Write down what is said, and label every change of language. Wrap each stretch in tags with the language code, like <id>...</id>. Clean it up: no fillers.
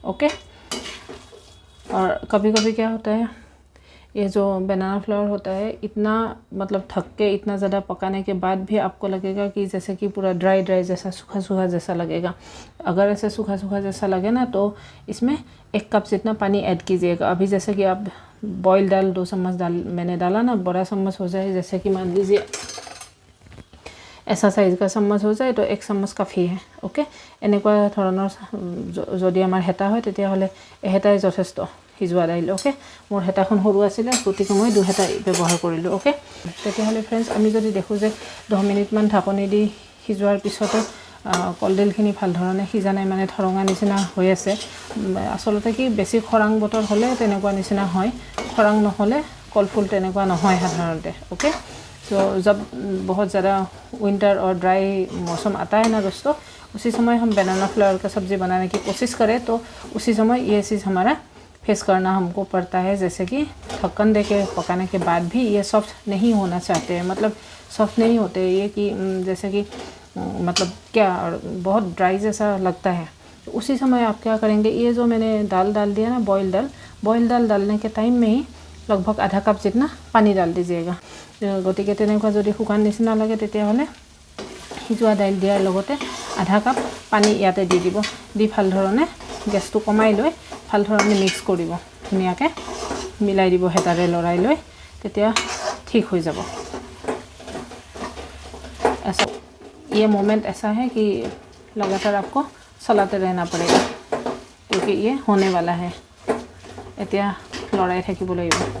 <hi>Okay, और कभी कभी क्या होता है, ये जो बनाना फ्लावर होता है इतना मतलब थक के इतना ज़्यादा पकाने के बाद भी आपको लगेगा कि जैसे कि पूरा ड्राई जैसा सूखा जैसा लगेगा। अगर ऐसे सूखा जैसा लगे ना, तो इसमें 1 कप जितना पानी ऐड कीजिएगा। अभी जैसे कि आप बॉईल दाल 2 चम्मच मैंने डाला ना, बड़ा चम्मच हो जाए, जैसे कि मान लीजिए ऐसा साइज का चम्मच हो जाए तो 1 चम्मच काफ़ी है।</hi> <as>ओके, এনেকুৱা ধৰণৰ যদি আমাৰ হেতা হয় তেতিয়াহ'লে এহেতাই যথেষ্ট সিজোৱা দাইল। ওকে, মোৰ হেতাখন সৰু আছিলে, গতিকে মই 2 হেতা ব্যৱহাৰ কৰিলোঁ। ওকে, তেতিয়াহ'লে ফ্ৰেণ্ডছ, আমি যদি দেখোঁ যে 10 মিনিটমান ঢাকনি দি সিজোৱাৰ পিছতো কলডিলখিনি ভাল ধৰণে সিজা নাই, মানে ঠৰঙা নিচিনা হৈ আছে। আচলতে কি বেছি খৰাং বতৰ হ'লে তেনেকুৱা নিচিনা হয়, খৰাং নহ'লে কলফুল তেনেকুৱা নহয় সাধাৰণতে।</as> <hi>ओके, तो जब बहुत ज़्यादा विंटर और ड्राई मौसम आता है ना दोस्तों, उसी समय हम बनाना फ्लावर का सब्ज़ी बनाने की कोशिश करें तो उसी समय ये चीज़ हमारा फेस करना हमको पड़ता है। जैसे कि ढक्कन दे के पकाने के बाद भी ये सॉफ्ट नहीं होना चाहते हैं, मतलब सॉफ्ट नहीं होते ये, कि जैसे कि मतलब क्या बहुत ड्राई जैसा लगता है। तो उसी समय आप क्या करेंगे, ये जो मैंने दाल डाल दिया ना, बॉयल दाल डालने के टाइम में ही लगभग आधा कप जितना पानी डाल दीजिएगा।</hi> <as>গতিকে তেনেকুৱা যদি শুকান নিচিনা লাগে তেতিয়াহ'লে সিজোৱা দাইল দিয়াৰ লগতে আধা কাপ পানী ইয়াতে দি দিব। দি ভাল ধৰণে গেছটো কমাই লৈ ভাল ধৰণে মিক্স কৰিব, ধুনীয়াকৈ মিলাই দিব হেতাৰে লৰাই লৈ, তেতিয়া ঠিক হৈ যাব।</as> <hi>ऐसा ये मोमेंट ऐसा है कि लगातार आपको चलाते रहना पड़ेगा क्योंकि ये होने वाला है</hi> <as>এতিয়া লৰাই থাকিব লাগিব</as>